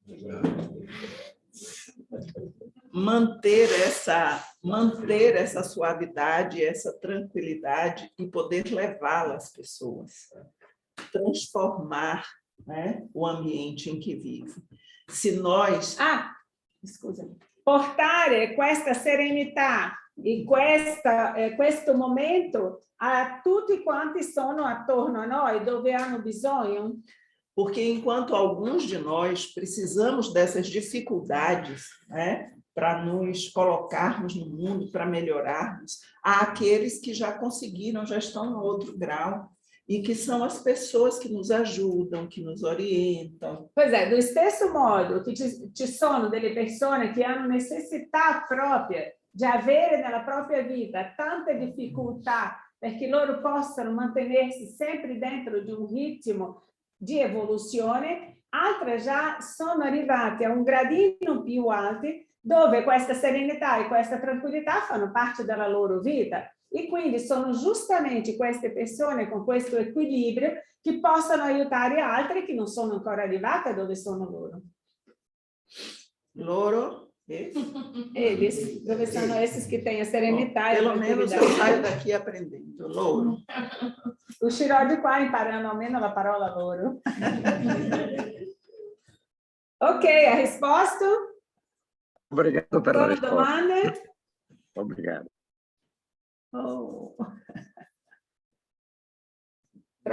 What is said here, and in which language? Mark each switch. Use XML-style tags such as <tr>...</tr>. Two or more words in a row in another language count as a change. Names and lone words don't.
<pt>Manter essa suavidade, essa tranquilidade e poder levá-la às pessoas. Transformar, né, o ambiente em que vive. Se nós...</pt> <it>Portare questa serenità E questo momento a tutti quanti sono attorno a noi, dove hanno bisogno.</it> <pt>Porque enquanto alguns de nós precisamos dessas dificuldades, né, para nos colocarmos no mundo, para melhorarmos, há aqueles que já conseguiram, já estão no outro grau, e que são as pessoas que nos ajudam, que nos orientam. Pois é,</pt> <it>do stesso modo che ci sono delle persone che hanno necessità propria di avere nella propria vita tante difficoltà perché loro possano mantenersi sempre dentro di un ritmo di evoluzione, altre già sono arrivate a un gradino più alto dove questa serenità e questa tranquillità fanno parte della loro vita. E quindi sono giustamente queste persone con questo equilibrio che possono aiutare altri che non sono ancora arrivate dove sono loro. Loro?</it> <pt>Eles,</pt> <it>dove sono</it> <pt>esses que têm a serenità e a Pelo menos eu</pt> <it>tranquillità.</it> <pt>saio daqui aprendendo.</pt> <it>Loro. Uscirò di qua imparando almeno la parola loro. Ok, ha risposto? Obrigado per la Sono risposta. domande?</it> <pt>Obrigado. Oh.</pt> <it>Pronto?</it>